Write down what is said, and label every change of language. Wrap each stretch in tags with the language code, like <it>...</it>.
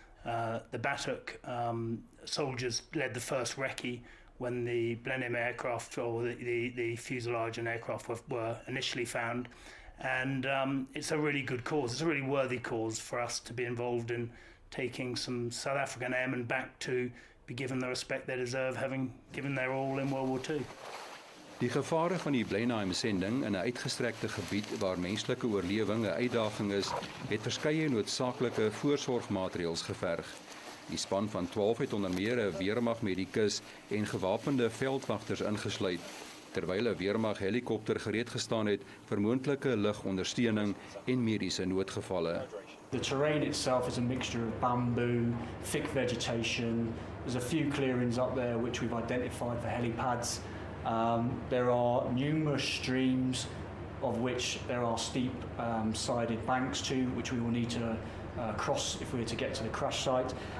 <en>The Batook soldiers led the first recce when the Blenheim aircraft or the fuselage and aircraft were initially found. And it's a really good cause. It's a really worthy cause for us to be involved in taking some South African airmen back to be given the respect they deserve, having given their all in World War II.</en> <af>Die gevare van die Blenheim-sending in 'n uitgestrekte gebied waar menslike oorlewing 'n uitdaging is, het verskeie noodsaaklike voorsorgmaatreëls geverg. Die span van 12 het onder meer 'n weermagmedikus en gewapende veldwagters ingesluit, terwyl 'n weermaghelikopter gereed gestaan het vir moontlike lugondersteuning en mediese noodgevalle.</af> <en>The terrain itself is a mixture of bamboo, thick vegetation. There's a few clearings up there which we've identified for helipads. There are numerous streams of which there are steep sided banks to, which we will need to cross if we were to get to the crash site.</en>